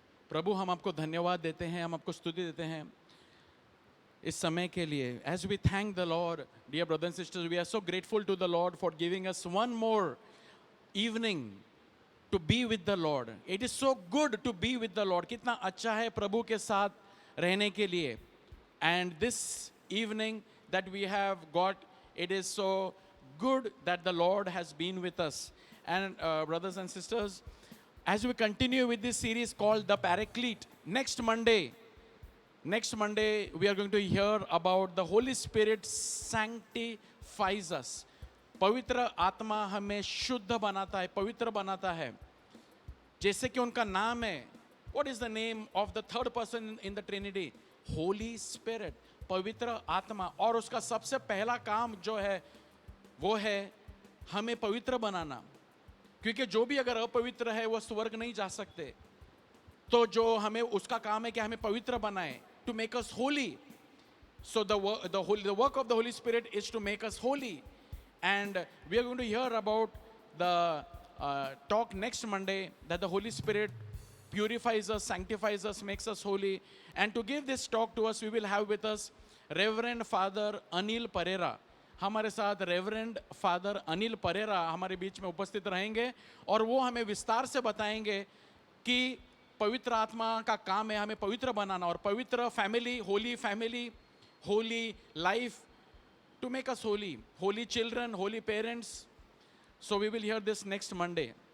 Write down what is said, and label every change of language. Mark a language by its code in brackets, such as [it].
[hi] प्रभु, हम आपको धन्यवाद देते हैं, हम आपको स्तुति देते हैं इस समय के लिए. [en] As we thank the Lord, dear brothers and sisters, we are so grateful to the Lord for giving us one more evening to be with the Lord. It is so good to be with the Lord. [hi] कितना अच्छा है प्रभु के साथ रहने के लिए. [en] And this evening that we have got, it is so good that the Lord has been with us. And brothers and sisters, as we continue with this series called The Paraclete, next Monday, we are going to hear about the Holy Spirit sanctifies us. [hi] पवित्र आत्मा हमें शुद्ध बनाता है, पवित्र बनाता है. जैसे कि उनका नाम है, [en] what is the name of the third person in the Trinity? [hi] Holy Spirit, पवित्र आत्मा. और उसका सबसे पहला काम जो है वो है हमें पवित्र बनाना, क्योंकि जो भी अगर अपवित्र है वो स्वर्ग नहीं जा सकते. तो जो हमें उसका काम है कि हमें पवित्र बनाए, [en] to make us holy. So the work of the Holy Spirit is to make us holy. And we are going to hear about the talk next Monday, that the Holy Spirit purifies us, sanctifies us, makes us holy. And to give this talk to us, we will have with us Reverend Father Anil Pereira. [hi] हमारे साथ reverend father Anil Perera हमारे बीच में उपस्थित रहेंगे और वो हमें विस्तार से बताएंगे कि पवित्र आत्मा का काम है हमें पवित्र बनाना और पवित्र family, Holi life, [en] to make us holy, holy children, holy parents. So we will hear this next Monday.